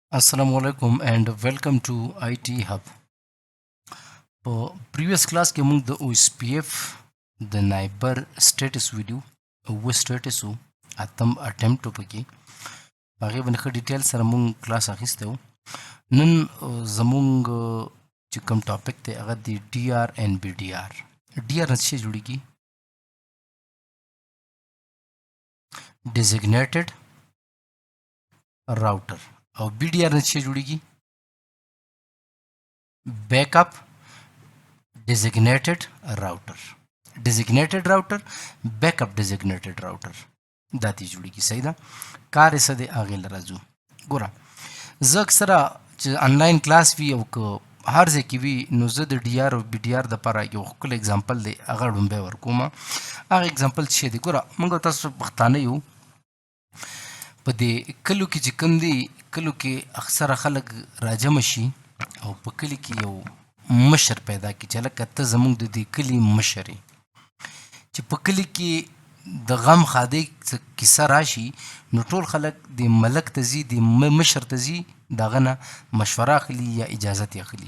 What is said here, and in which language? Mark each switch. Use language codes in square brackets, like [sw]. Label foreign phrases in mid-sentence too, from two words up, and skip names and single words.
[ar] السلام عليكم [en] and welcome to IT Hub. [ps] په [en] previous class [ps] کې موږ د OSPF د [en] neighbor states [ps] ویډیو او سټیټس اتم اټمپټ وکړي هغه باندې ښه ډیټیل سره موږ کلاس اخیسته و نن زموږ چې کوم ټاپک دی هغه دی [en] DR and BDR. [ps] DR نه څه جوړیږي؟ [en] designated router [ps] او BDR نه څه جوړیږي؟ [en] backup designated router backup designated router [ps] دا تی جوړیږي. صحیح ده؟ کار یې څه دی هغې له راځو. ګوره زه اکثره چې آنلاین کلاس وي او که هر ځای کې وي نو زه د ډي آر او بي ډي آر دپاره یو ښکلی اګزامپل دی هغه ړومبی ورکوم. هغه اګزامپل څه شی دی؟ ګوره موږ تاسو پښتانه یو، په دې کلو کې چې کوم دی کلو کې اکثره خلک راجمع شي او په کلي کې یو مشر پیدا کړي چې لکه ته زموږ د دې کلي مشر یې، چې په کلي کې د غم ښادۍ کیسه راشي نو ټول خلک د ملک ته ځي، د مشر ته ځي، د هغه نه مشوره اخلي یا اجازت یې اخلي.